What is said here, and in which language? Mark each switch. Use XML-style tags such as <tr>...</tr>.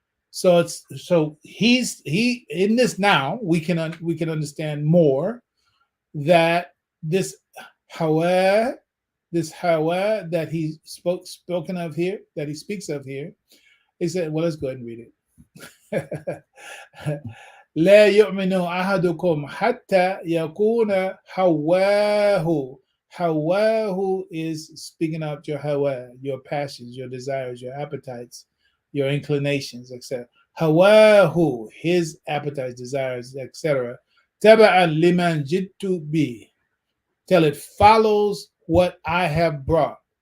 <en>So he in this now we can understand more that this hawa, that he spoken of here, that he speaks of here, he said, well, let's go ahead and read it.</en> <ar>لا يؤمن أحدكم حتى يكون هواه.</ar> <en>Hawaahu is speaking of your hawa, your passions, your desires, your appetites, your inclinations, etc. Hawaahu, his appetites, desires, etc. Taba'an liman jittu bi, till it follows what I have brought.</en>